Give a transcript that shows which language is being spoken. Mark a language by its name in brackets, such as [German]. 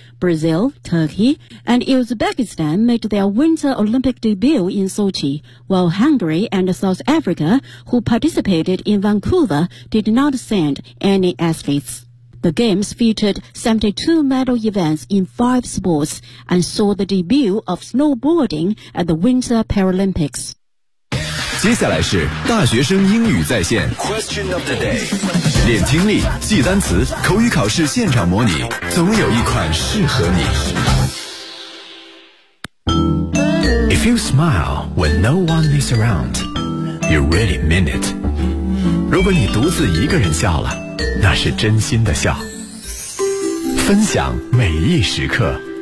[English] Brazil, Turkey, and Uzbekistan made their Winter Olympic debut in Sochi, while Hungary and South Africa, who participated in Vancouver, did not send any athletes. The Games featured 72 medal events in 5 sports and saw the debut of snowboarding at the Winter Paralympics. [Chinese] 接下来是大学生英语在线 [English] Question of the day. [Chinese] 练听力，记单词，口语考试现场模拟，总有一款适合你。 [English] If you smile when no one is around, you really mean it. [Chinese] 如果你独自一个人笑了，那是真心的笑，分享每一时刻。